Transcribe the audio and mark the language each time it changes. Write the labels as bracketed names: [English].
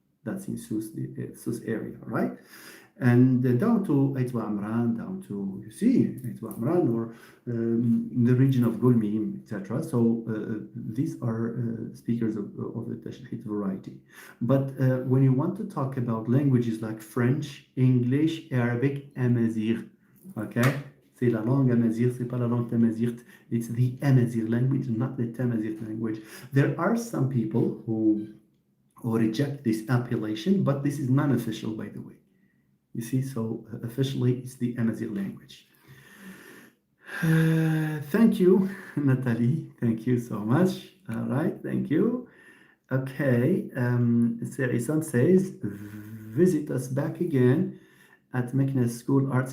[English] That's in Sus area, right? And down to Aitwa Amran, down to, you see, Aitwa Amran, or the region of Gulmim, etc. So these are speakers of the Tashhid variety. But when you want to talk about languages like French, English, Arabic, Amazigh, okay? [French] C'est la langue Amazigh, c'est pas la langue Tamazight. [English] It's the Amazigh language, not the Tamazight language. There are some people who reject this appellation, but this is non-official, by the way. You see, so officially it's the Amazigh language. Thank you, Natalie. Thank you so much. All right, thank you. Okay, Serisan says, visit us back again at Meknes School Arts.